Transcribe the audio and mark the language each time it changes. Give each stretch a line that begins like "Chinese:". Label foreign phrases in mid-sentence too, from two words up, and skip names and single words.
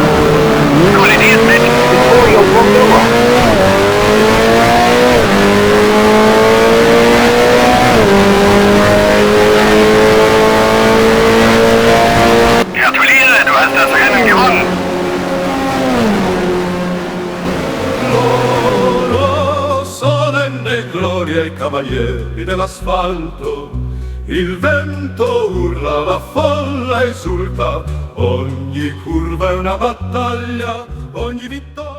German: Kollidiert mit Vittorio Formula. Gratuliere, du hast das Rennen gewonnen.
Italian: Loro solenne gloria ai cavalieri dell'asfalto, il vento urla, la folla esulta, ogni curva è una battaglia, ogni vittoria